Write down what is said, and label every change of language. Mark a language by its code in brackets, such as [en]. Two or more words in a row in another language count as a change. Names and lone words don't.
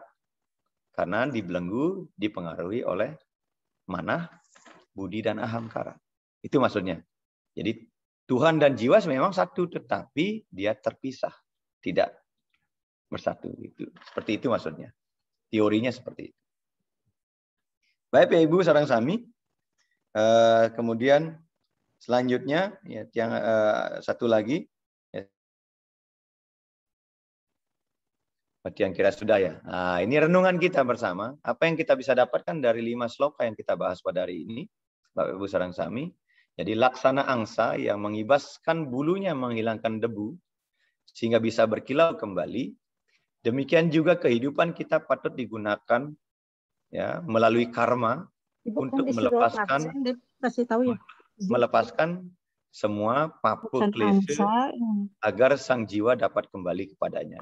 [id] Karena dibelenggu, dipengaruhi oleh manah, budi, dan ahamkara. Itu maksudnya. Jadi Tuhan dan jiwa memang satu, tetapi dia terpisah. Tidak bersatu. Seperti itu maksudnya. Teorinya seperti itu. Baik, Bapak Ibu, [ban] sareng sami. [id] Kemudian selanjutnya, ya, yang satu lagi. Berarti yang kira sudah ya. Nah, ini renungan kita bersama. Apa yang kita bisa dapatkan dari 5 sloka yang kita bahas pada hari ini, Bapak Ibu [ban] sareng sami. [id] Jadi laksana angsa yang mengibaskan bulunya menghilangkan debu sehingga bisa berkilau kembali. Demikian juga kehidupan kita patut digunakan ya melalui karma untuk melepaskan semua papu klise agar sang jiwa dapat kembali kepadanya.